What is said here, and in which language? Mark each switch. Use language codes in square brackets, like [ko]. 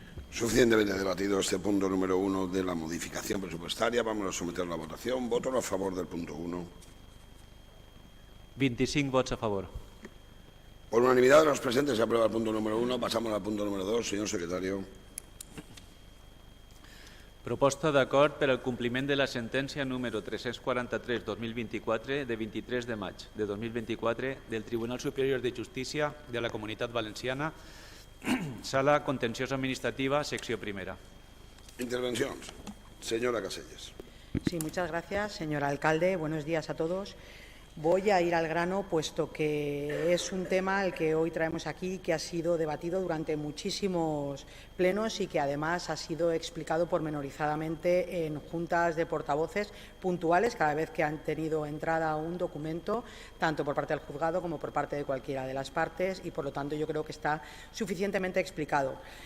[es] Suficientemente debatido este punto número 1 de la modificación presupuestaria. Vamos a someterlo a votación. Voto a favor del punto 1. [ca] 25 vots a favor. [es] Por unanimidad de los presentes se aprueba el punto número 1. Pasamos al punto número 2. Señor secretario. [ca] Proposta d'acord per al compliment de la sentència número 343-2024 de 23 de maig de 2024 del Tribunal Superior de Justícia de la Comunitat Valenciana, Sala Contenciosa Administrativa, secció primera. Intervencions. [es] Señora Caselles. Sí, muchas gracias, señor alcalde. Buenos días a todos. Voy a ir al grano, puesto que es un tema el que hoy traemos aquí, que ha sido debatido durante muchísimos plenos y que además ha sido explicado pormenorizadamente en juntas de portavoces puntuales cada vez que han tenido entrada un documento, tanto por parte del juzgado como por parte de cualquiera de las partes, y por lo tanto yo creo que está suficientemente explicado.